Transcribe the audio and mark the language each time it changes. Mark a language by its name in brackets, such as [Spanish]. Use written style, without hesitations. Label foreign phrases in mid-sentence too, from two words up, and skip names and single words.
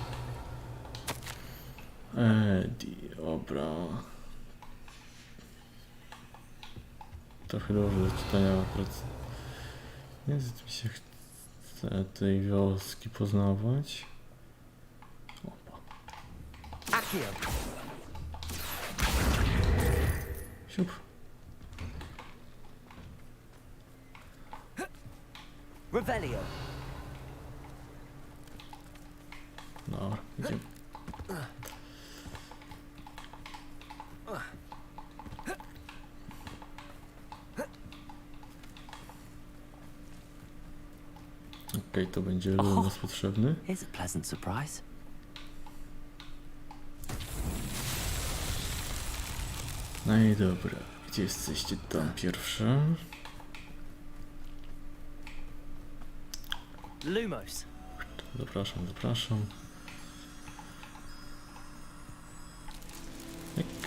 [Polish] Dobra. Trochę dużo do czytania akurat. Niezbyt mi się chce tej wioski poznawać. Opa. Accio. Siup. Revelio. Dobra, idziemy. Okej, to będzie nas potrzebny. [English] Here's a pleasant surprise. [Polish] No i dobra, gdzie jesteście tam pierwsze? Lumos. Zapraszam, zapraszam. Myk.